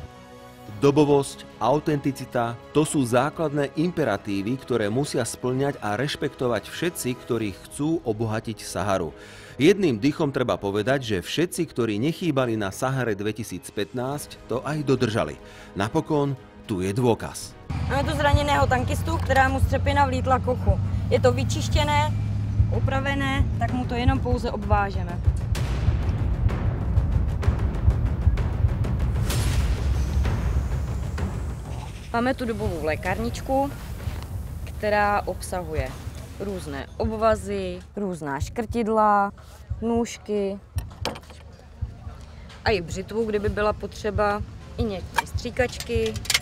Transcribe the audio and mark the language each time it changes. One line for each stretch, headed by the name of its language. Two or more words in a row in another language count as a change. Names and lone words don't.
Slovak: Dobovosť, autenticita, to sú základné imperatívy, ktoré musia spĺňať a rešpektovať všetci, ktorí chcú obohatiť Saharu. Jedným dychom treba povedať, že všetci, ktorí nechýbali na Sahare 2015, to aj dodržali. Napokon tu je dôkaz.
Czech: Máme tu zraněného tankistu, kterému střepina vlítla k uchu. Je to vyčištěné, upravené, tak mu to jenom pouze obvážeme. Máme tu dobovou lékárničku, která obsahuje různé obvazy, různá škrtidla, nůžky a i břitvu, kdyby byla potřeba, i některé stříkačky.